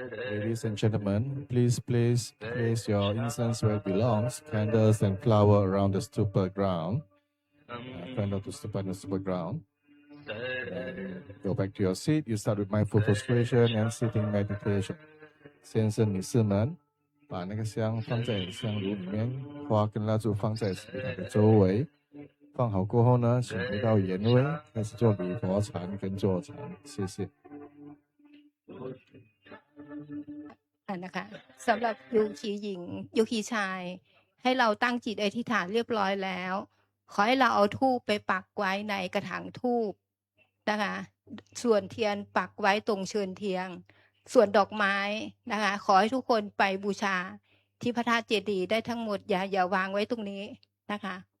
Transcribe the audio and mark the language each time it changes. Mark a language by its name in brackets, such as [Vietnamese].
[English] Ladies and gentlemen, please place your incense where it belongs, candles and flower around the stupa ground, candle to stupa and the stupa ground. Go back to your seat. You start with mindful prostration and sitting meditation. [Chinese] 先生、女士们，把那个香放在香炉里面，花跟蜡烛放在礼台的周围。放好过后呢，请回到原位，开始做礼佛禅跟坐禅。谢谢。 [Thai] นะคะสำหรับโยคีหญิงโยคีชาย ให้เราตั้งจิตอธิษฐานเรียบร้อยแล้ว ขอให้เราเอาธูปไปปักไว้ในกระถางธูปนะคะส่วนเทียนปักไว้ตรงเชิญเทียนส่วนดอกไม้นะคะขอให้ทุกคนไปบูชาที่พระธาตุเจดีย์ได้ทั้งหมดอย่าวางไว้ตรงนี้นะคะ